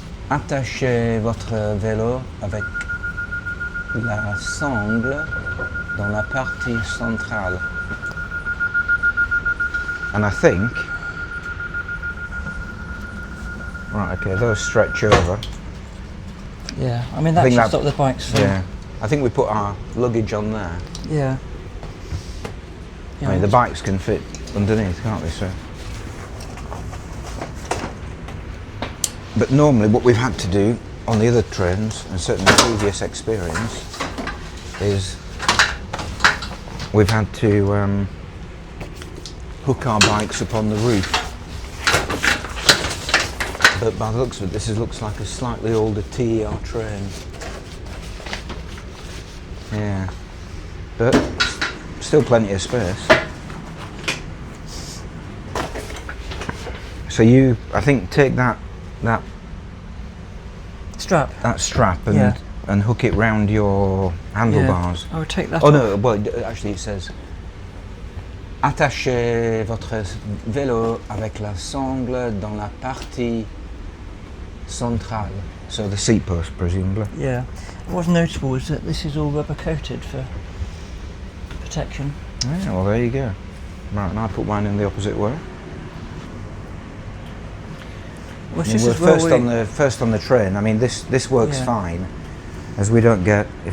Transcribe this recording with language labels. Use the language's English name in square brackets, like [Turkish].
[French] Attachez votre vélo avec la sangle dans la partie centrale. [English] And I think, right, okay, those stretch over. Yeah, I mean that should stop the bikes from... Yeah, I think we put our luggage on there. Yeah. I mean, the bikes can fit underneath, can't they, so? But normally what we've had to do on the other trains, and certainly the previous experience, is we've had to hook our bikes up on the roof. But by the looks of it, this looks like a slightly older TER train. Yeah, but still plenty of space. So you, I think, take that strap and hook it round your handlebars. I would take that. Oh no, well actually it says [French] attachez votre vélo avec la sangle dans la partie centrale. [English] So the seat post, presumably. Yeah. What's notable is that this is all rubber coated for protection. Yeah, well there you go. Right, and I put mine in the opposite way. Well, I mean, we're first on the train. I mean, this works fine, as if we don't get